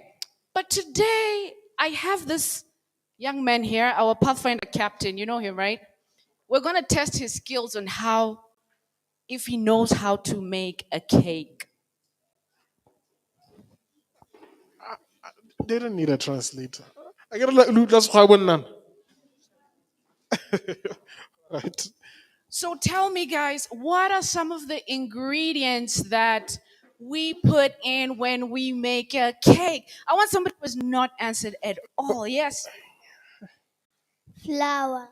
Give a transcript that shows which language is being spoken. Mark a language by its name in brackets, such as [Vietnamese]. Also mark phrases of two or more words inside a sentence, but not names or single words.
[English] But today I have this young man here, our Pathfinder captain. You know him, right? We're going to test his skills on how, if he knows how to make a cake. They don't need a translator. [Southern Sotho] I get le utlwa sekgowa bonnana. [English] Right. So tell me, guys, what are some of the ingredients that we put in when we make a cake? I want somebody who has not answered at all. Yes. Flour.